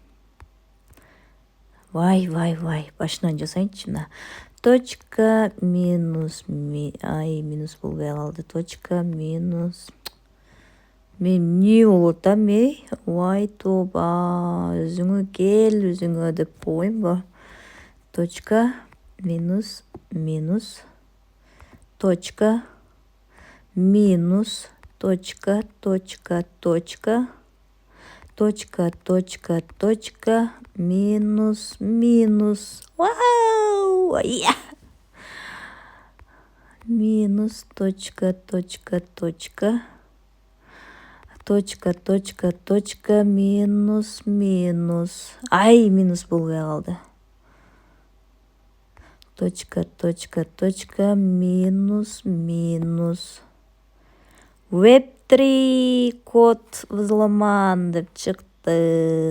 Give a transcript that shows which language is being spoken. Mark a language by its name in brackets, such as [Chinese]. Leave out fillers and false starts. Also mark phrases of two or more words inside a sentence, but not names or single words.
[Kyrgyz] Вай, башынан жасайынчы мына. Точка минус минус болбой калды. Точка минус. Мен эмне болот эй? Вай тоба, өзүңө кел, өзүңө деп коеюнбу? Точка минус минус. Точка минус точка точка точка. Точка точка точка минус минус. Вау! Минус точка точка точка. Точка точка точка минус минус. Минус болбой калды. Точка точка точка минус минус. Web3 [Russian] код взломан [Kyrgyz] деп чыкты.